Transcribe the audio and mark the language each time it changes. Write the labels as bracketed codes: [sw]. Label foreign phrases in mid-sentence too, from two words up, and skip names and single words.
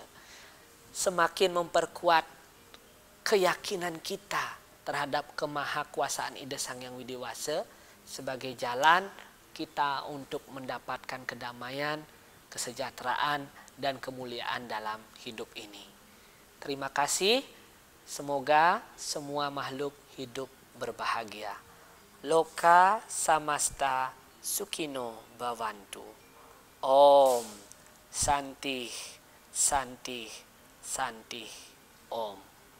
[id] Semakin memperkuat keyakinan kita terhadap kemahakuasaan ide Sang Hyang Widi Wasa sebagai jalan kita untuk mendapatkan kedamaian, kesejahteraan, dan kemuliaan dalam hidup ini. Terima kasih. Semoga semua makhluk hidup berbahagia. [sa] Loka samasta sukino bhavantu. Om Santi Santi Santi Om.